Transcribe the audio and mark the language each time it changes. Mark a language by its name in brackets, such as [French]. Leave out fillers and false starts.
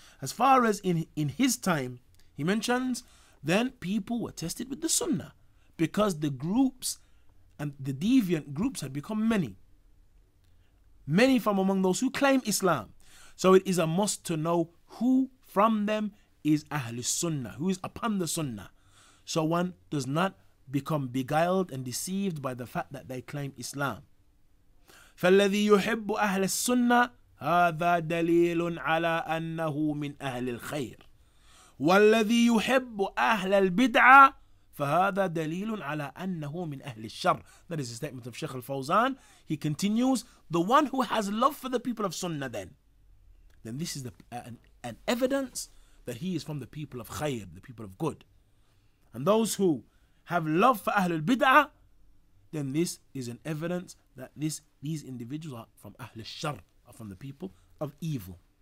[English] As far as in his time, he mentions, then people were tested with the Sunnah because the groups and the deviant groups had become many. Many from among those who claim Islam. So it is a must to know who from them is Ahlus Sunnah, who is upon the Sunnah. So one does not become beguiled and deceived by the fact that they claim Islam. [Arabic] فالذي يحب أهل السنة هذا دليل على أنه من أهل الخير والذي يحب أهل البدعة فهذا دليل على أنه من أهل الشر. [English] That is a statement of Shaykh al-Fawzan. He continues, the one who has love for the people of Sunnah then this is an evidence that he is from the people of khair, the people of good. And those who have love for Ahlul Bid'ah, then this is an evidence that these individuals are from Ahlul Shar, are from the people of evil.